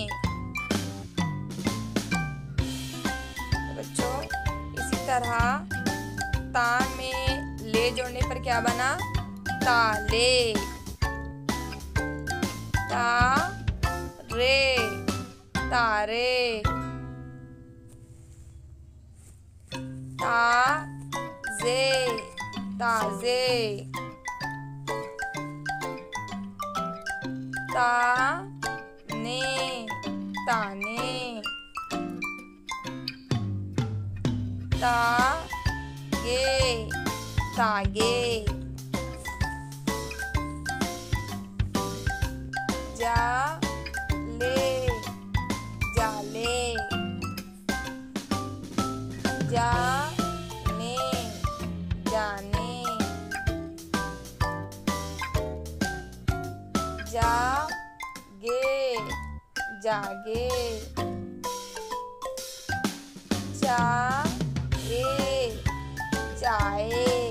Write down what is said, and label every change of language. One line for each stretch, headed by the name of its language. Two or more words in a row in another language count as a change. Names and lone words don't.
Hindi: बच्चों, इसी तरह ता में ले जोड़ने पर क्या बना? ताले। ता रे तारे, ताजे ताजे, ताने ताने, तागे तागे, जाले जाले, जाने जाने, जागे जागे, चाए चाए,